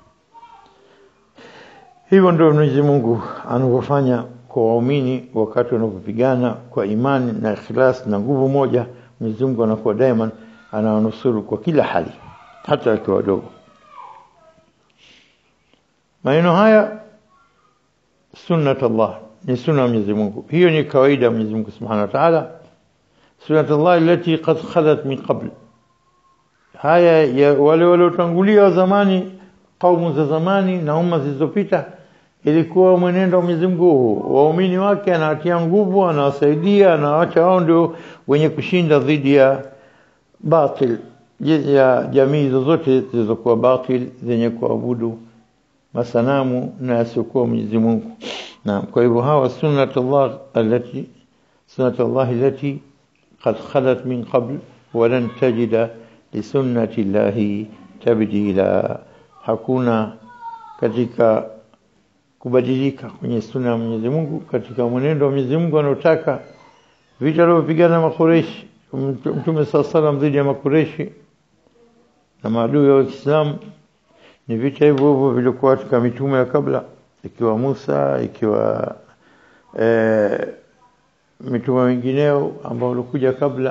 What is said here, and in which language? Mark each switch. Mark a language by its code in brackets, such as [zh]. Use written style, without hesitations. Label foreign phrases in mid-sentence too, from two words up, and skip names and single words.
[sw] Hivyo ndio Mwenyezi Mungu anavyofanya kwa waumini wakati wanapopigana kwa imani na ikhlas na nguvu moja. Mwenyezi Mungu anakuwa daima anawanusuru kwa kila hali, hata wakiwa wadogo. Maneno haya sunnatullah, ni sunna Mwenyezi Mungu. Hiyo ni kawaida Mwenyezi Mungu [ar] سبحانه وتعالى. سنة الله التي قد خلت من قبل, [sw] haya ya wale waliotangulia zamani, kaumu za zamani na umma zilizopita, ilikuwa mwenendo wa Mwenyezi Mungu. Waumini wake anawatia nguvu, anawasaidia, anawaacha wao ndio wenye kushinda dhidi ya batil, ya jamii zozote zilizokuwa batil, zenye kuabudu masanamu na yasiokuwa Mwenyezi Mungu. Na kwa hivyo hawa [ar] سنة الله التي قد خلت من قبل ولن تجد لسنة الله تبديلا, [sw] hakuna katika kubadilika kwenye sunna ya Mwenyezi Mungu, katika mwenendo wa Mwenyezi Mungu anaotaka. Vita alivyopigana Makureishi, Mtume sallallahu dhidi ya Makureishi na maadui wa Uislamu, ni vita hivyo hivyo vilikuwa katika mitume ya kabla, ikiwa Musa, ikiwa mitume wengineo ambao walikuja kabla.